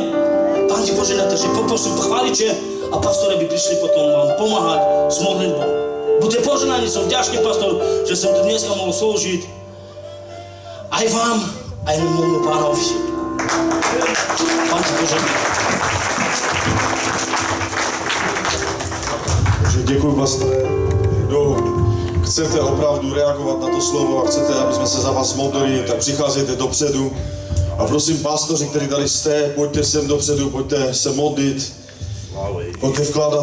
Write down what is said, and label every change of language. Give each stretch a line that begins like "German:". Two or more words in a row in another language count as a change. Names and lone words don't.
Slovak: Pán ti požehná, takže poprosím chváliče a pastori by prišli potom vám pomáhať s modlitbou. Buďte požehnaní, som vďačný, pastor, že som tu dneska mohol slúžiť aj vám, aj môjmu Pánovi. Pán ti požehná.
Czech: Děkuji, pastore. Kdo chcete opravdu reagovat na to slovo a chcete, aby jsme se za vás modlili, tak přicházejte dopředu. A prosím, pastoři, kteří tady jste, pojďte sem dopředu, pojďte se modlit, pojďte vkládat